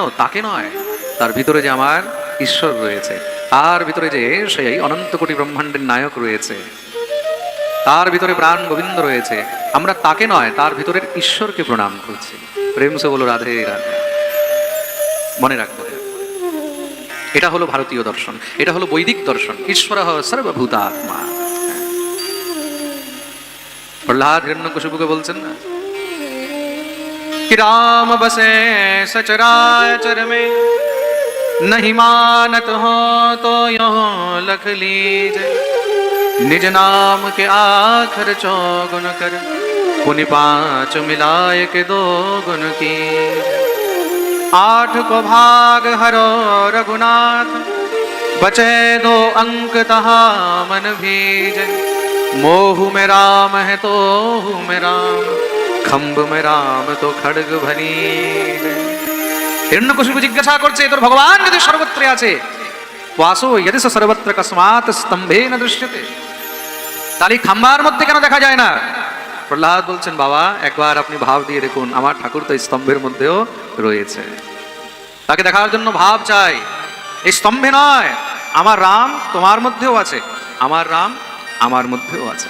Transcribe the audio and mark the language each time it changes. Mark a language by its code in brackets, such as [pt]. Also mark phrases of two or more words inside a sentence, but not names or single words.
[bn] তাকে নয়, তার ভিতরে যে আমার ঈশ্বর রয়েছে, তার ভিতরে যে সেই অনন্ত কোটি ব্রহ্মাণ্ডের নায়ক রয়েছে, তার ভিতরে প্রাণ গোবিন্দ রয়েছে, আমরা তাকে নয়, তার ভিতরের ঈশ্বরকে প্রণাম করছি। [hi] प्रेम से बोलो राधे राधे। [bn] মনে রাখবো, এটা হলো ভারতীয় দর্শন, এটা হলো বৈদিক দর্শন। ঈশ্বর সর্বভূতাত্মা। প্রহ্লাদ হিরণ্যকশিপুকে বলছেন না [hi] कि राम बसे सचराचर में, नहीं मानत हो तो यो लख लीजे, निज नाम के आखर चौगुन कर, पुनि पांच मिलाए के दो गुण की। आठ को भाग हरो रघुनाथ, बचे दो अंक तहा मन भीजे, मोह में राम है तो में राम, खम्ब में राम तो खड्ग भनी। [bn] হিরণ্যকশিপু জিজ্ঞাসা করছে, তোর ভগবান যদি সর্বত্র আছে, [sa] वासो यदि सर्वत्र कस्मात् स्तंभे न दृश्यते, [bn] তাহলে খাম্বার মধ্যে কেন দেখা যায় না? প্রহ্লাদ বলছেন, বাবা একবার আপনি ভাব দিয়ে দেখুন, আমার ঠাকুর তো স্তম্ভের মধ্যেও রয়েছে। তাকে দেখার জন্য ভাব চাই, এই স্তম্ভে নয়। আমার রাম তোমার মধ্যেও আছে, আমার রাম আমার মধ্যেও আছে।